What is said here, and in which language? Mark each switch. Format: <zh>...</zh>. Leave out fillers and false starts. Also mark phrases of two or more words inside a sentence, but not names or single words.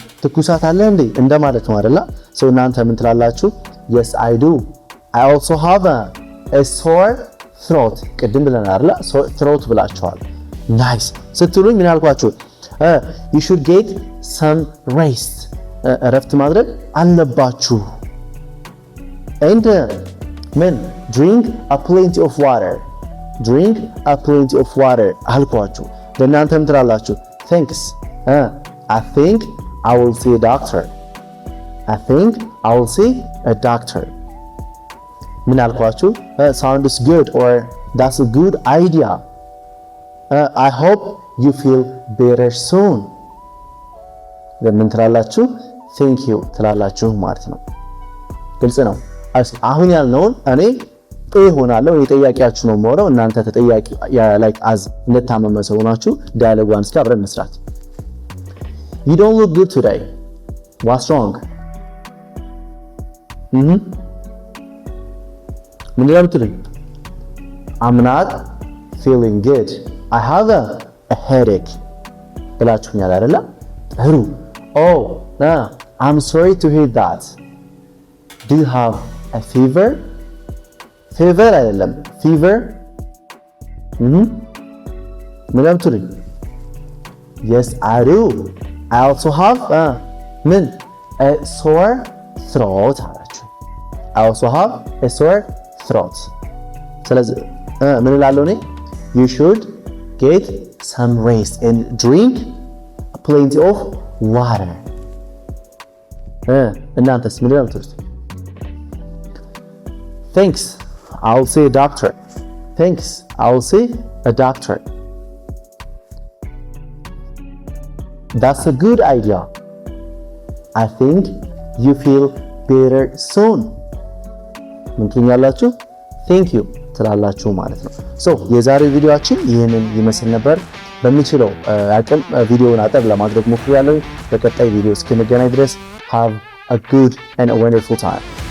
<am>ትኩሳት አለ እንዴ እንደማለት ነው አይደል? so እናንተ ምን ትላላችሁ?</am> <en>yes I do I also have a sore throat</en> <am>ቅድም ብለናል አይደል? throat ብላችኋል። nice ስትሉኝ ምን አልኳችሁ?</am> <en>you should get some rest</en> <am>እረፍት ማድረግ አለባችሁ</am> <en>and men drink a plenty of water</en> <am>አልኳችሁ። ለእናንተም ትላላችሁ</am> <en>thanks I think I will see a doctor</en> <am>ምን አልኳችሁ?</am> <en>sounds good or that's a good idea I hope you feel better soon</en> <am>ለምን ትላላችሁ?</am> <en>thank you</en> <am>ትላላችሁ ማለት ነው። ግልጽ ነው። አሁን ያልነውን እኔ ሆናለሁ የጠያቂያችሁ ነው የምሆነው። እናንተ ተጠያቂ</am> <en>like as</en> <am>እንደታመመ ሰው ሆናችሁ ዳያሎጓን እስኪ አብረን መስራት።</am> <en>you don't look good today what's wrong?</en> <am>ምን ይላልኩኝ?</am> <en>I'm not feeling good I have a headache</en> <am>ብላችሁኛል አይደለ?</am> <en>ጥሩ oh I'm sorry to hear that do you have a fever አይደለም fever</en> <am>ምን አልኩኝ?</am> <en>yes I do I also have a sore throat አላችሁ። I also have a sore throat</en> <am>ስለዚህ ምን እላለሁ እኔ?</am> <en>you should get some rest and drink plenty of water</en> <am>እናንተስ ምን እላለሁ?</am> <en>thanks I'll see a doctor that's a good idea I think you feel better soon</en> <am>ምን ትኛላችሁ?</am> <en>thank you</en> <am>ትላላችሁ ማለት ነው። so የዛሬው ቪዲዮአችን ይህንን ይመስል ነበር። በሚችለው አቅም ቪዲዮውን አጠር ለማድረግ ሞክሬያለሁ። በቀጣይ ቪዲዮ እስክንገናኝ ድረስ</am> <en>have a good and a wonderful time</en>